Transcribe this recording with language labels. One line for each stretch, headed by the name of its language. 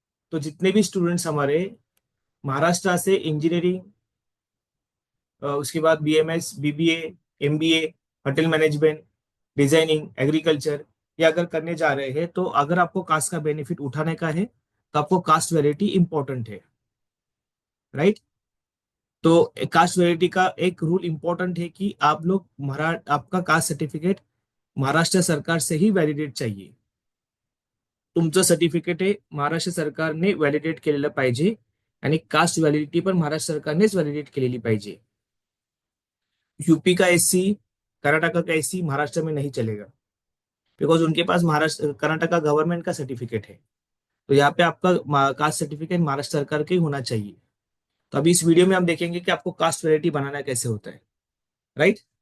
Hindi: तो जितने भी स्टूडेंट्स हमारे महाराष्ट्र से इंजीनियरिंग, उसके बाद BMS, BBA, MBA, hotel management, designing, agriculture, ये अगर करने जा रहे हैं, तो अगर आपको कास्ट का बेनिफिट उठाने का है तो आपको कास्ट वैलिडिटी इंपॉर्टेंट है, राइट। तो कास्ट वैलिडिटी का एक रूल इंपॉर्टेंट है कि आप लोग आपका कास्ट सर्टिफिकेट महाराष्ट्र सरकार से ही व्हॅलिडेट चाहिए।
Marathi: तुमचं सर्टिफिकेट हे महाराष्ट्र सरकारने व्हॅलिडेट केलेलं पाहिजे आणि कास्ट व्हॅलिडिटी पण महाराष्ट्र सरकारनेच व्हॅलिडेट केलेली पाहिजे।
Hindi: यूपी का एससी, कर्नाटका का एससी महाराष्ट्र में नहीं चलेगा, बिकॉज उनके पास महाराष्ट्र कर्नाटका गवर्नमेंट का सर्टिफिकेट है। तो यहाँ पे आपका कास्ट सर्टिफिकेट महाराष्ट्र सरकार के ही होना चाहिए। तो अभी इस वीडियो में हम देखेंगे कि आपको कास्ट वैलिडिटी बनाना कैसे होता है, राइट।